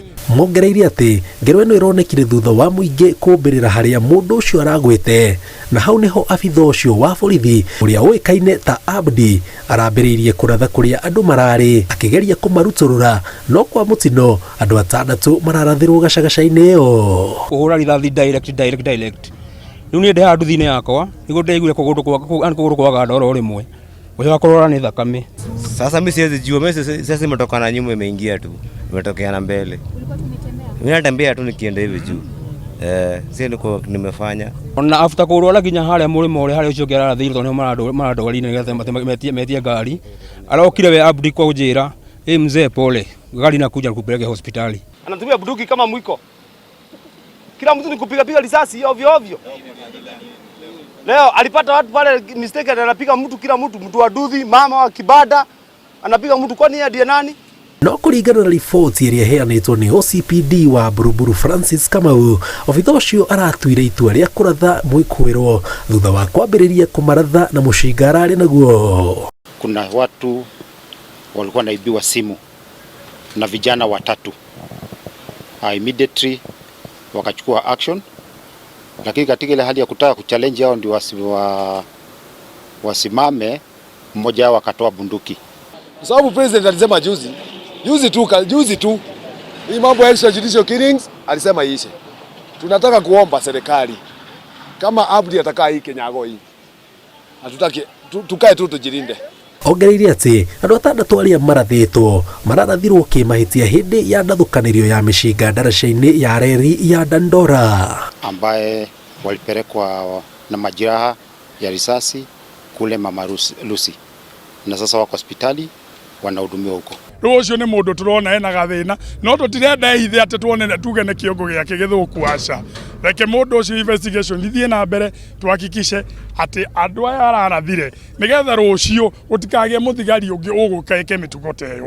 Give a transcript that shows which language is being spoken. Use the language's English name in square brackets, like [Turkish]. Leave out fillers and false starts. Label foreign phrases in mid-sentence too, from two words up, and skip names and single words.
[Kikuyu] Mongereire atĩ ngero ĩno ĩronekire thutha wa mũingĩ kũmbĩrĩra harĩa mũndũ ũcio aragwĩte, na hau nĩho abithaa ũcio wa borithi ũrĩa ũĩkaine ta Abdi arambĩrĩirie kũratha kũrĩa andũ mararĩ, akĩgeria kũmarutũrũra, no kwa mũtino andũ atandatũ mararathĩrwo gacagaca-inĩ ĩyo. Kũhũra rithathi direct. Rĩu niĩ ndĩ haha nduthi-inĩ yakwa nĩguo ndaiguire kũgũrũ kwaga ndoro rĩmwe, ũcio akorora nĩ thakame. [Swahili] Sasa mimi siwezi jua, mimi sasa nimetoka na nyuma imeingia tu, nimetokea na mbele. Mimi natembea tu nikienda hivi juu. Sio niko nimefanya. [Kikuyu] Na after kũrwara nginya harĩa mũrĩmo ũrĩa harĩa ũcio ngĩarathĩirwo tondũ maradwari-inĩ nĩgetha metie ngari. Arokire we [Swahili] Abdi kwa ujira, mzee pole, gari inakuja kupeleka hospitali. Anatumia bunduki kama mwiko. Kila mtu ni kupiga risasi ovyo ovyo. Leo alipata watu pale mistake, anapiga mtu, kila mtu wa Duthi, mama wa Kibada anapiga mtu, kwani yeye ndiye nani? [Kikuyu] No kũringana na riboti ĩrĩa ĩheanĩtwo nĩ OCPD wa Buruburu Francis Kamau, obithaa ũcio aratuire itua rĩa kũratha mwĩkũĩrwo thutha wa kwambĩrĩria kũmaratha na mũcinga ararĩ naguo. [Swahili] Kuna watu walikuwa naibiwa simu na vijana watatu. Immediately wakachukua action, lakini katika ile hali ya kutaka kuchallenge hao ndio wasimame, mmoja wao akatoa bunduki. Sababu president alisema juzi tu hii mambo ya [English] extrajudicial killings [Swahili] alisema iishe. Tunataka kuomba serikali kama Abdi atakaa hii Kinyago hii, hatutaki tukae tu tujirinde. [Kikuyu] Ongereire atĩ andũ atandatũ arĩa marathĩtwo mararathirwo kĩmahĩtia hĩndĩ ya ndathũkanĩrio ya mĩcinga ndaraca-inĩ ya reri ya Dandora, [Swahili] ambaye walipelekwa na majeraha ya risasi kule Mama Lucy, na sasa wako hospitali wanahudumiwa huko. [Kikuyu] Rĩu ũcio nĩ mũndũ tũrona ena gathĩna, no tũtirenda ehithe atĩ tuone tuge nĩ kĩongo gĩake gĩthũku aca. Reke mũndũ ũcio investigation ithiĩ na mbere, tuhakikishe atĩ andũ aya ararathire nĩgetha rũciũ gũtikagĩe mũthigari ũngĩ ũgũkaĩke mĩtugo ta ĩyo.